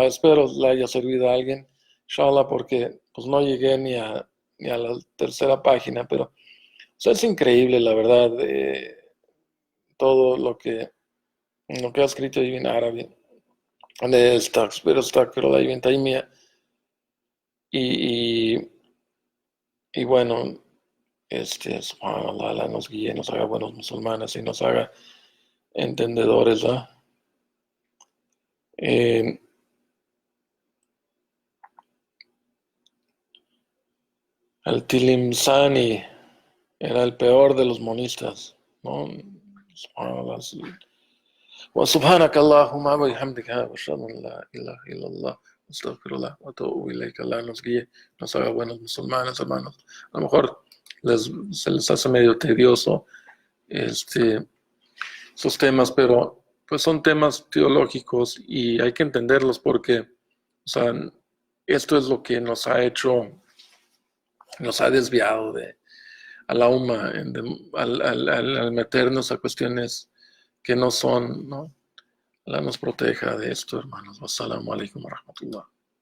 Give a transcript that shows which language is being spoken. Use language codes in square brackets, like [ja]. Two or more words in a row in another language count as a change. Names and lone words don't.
[es] espero le haya servido a alguien, inshallah, porque pues no llegué ni a la tercera página, pero o sea, es increíble, la verdad, todo lo que ha escrito Ibn Arabi, de Astaghfirullah, Ibn Taymiyyah, y, y, y bueno, subhanallah, Allah nos guíe, nos haga buenos musulmanes y nos haga entendedores, ¿ah? Eh, Al-Tilimsani era el peor de los monistas, ¿no? Subhanallah, sí. [ar] وسبحانك اللهم وبحمدك واشهد ان لا اله الا الله استغفر الله واتوب اليك. [es] Allah nos guíe, nos haga buenos musulmanes, hermanos. A lo mejor se les hace medio tedioso esos temas, pero pues son temas teológicos y hay que entenderlos porque, o sea, esto es lo que nos ha hecho, nos ha desviado de a la UMA al meternos a cuestiones que no son, ¿no? Allah nos proteja de esto, hermanos. [ar] والسلام عليكم ورحمة الله.